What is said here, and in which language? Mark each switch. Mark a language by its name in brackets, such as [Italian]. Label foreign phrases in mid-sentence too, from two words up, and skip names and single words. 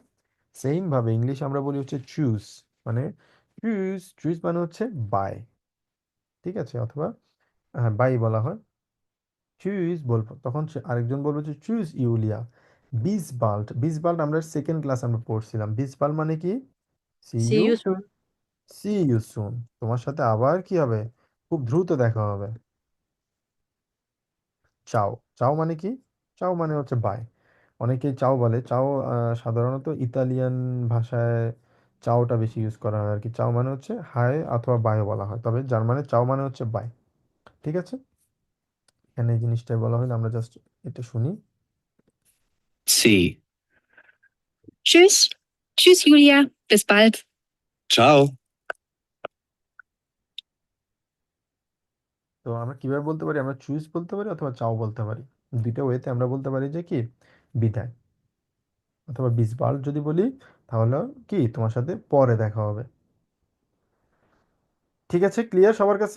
[Bangla] সেম ভাবে ইংলিশ আমরা বলি হচ্ছে চুজ, মানে চুজ চুজ মানে হচ্ছে বাই। ঠিক আছে? অথবা বাই বলা হয়। চুজ বলবো তখন আরেকজন বলবো যে চুজ ইউলিয়া। বিসবাল্ট, বিসবাল্ট আমরা সেকেন্ড ক্লাস আমরা পড়ছিলাম। বিসবাল্ট মানে কি? [English] সি See ইউ, you soon. see you soon, [Bangla] তোমার সাথে আবার কি হবে, খুব দ্রুত দেখা হবে। চাও, চাও মানে কি? চাও মানে হচ্ছে বাই। অনেকেই চাও বলে, চাও সাধারণত ইতালিয়ান ভাষায় চাওটা বেশি ইউজ করা হয় আর কি। চাও মানে হচ্ছে হাই অথবা বাই বলা হয়, তবে জার্মানে চাও মানে হচ্ছে বাই। ঠিক আছে? এখানে এই জিনিসটাই বলা হলো, আমরা জাস্ট এটা শুনি। [English] See. [German] Tschüss. Tschüss, Julia. Bis bald. Ciao. [Bangla] তো আমরা কিভাবে বলতে পারি, আমরা চুজ বলতে পারি অথবা চাও বলতে পারি। দুইটা ওয়েতে আমরা বলতে পারি যে কি, বিদায় অথবা বিসবাল যদি বলি তাহলে কি তোমার সাথে পরে দেখা হবে। ঠিক আছে, ক্লিয়ার সবার কাছে?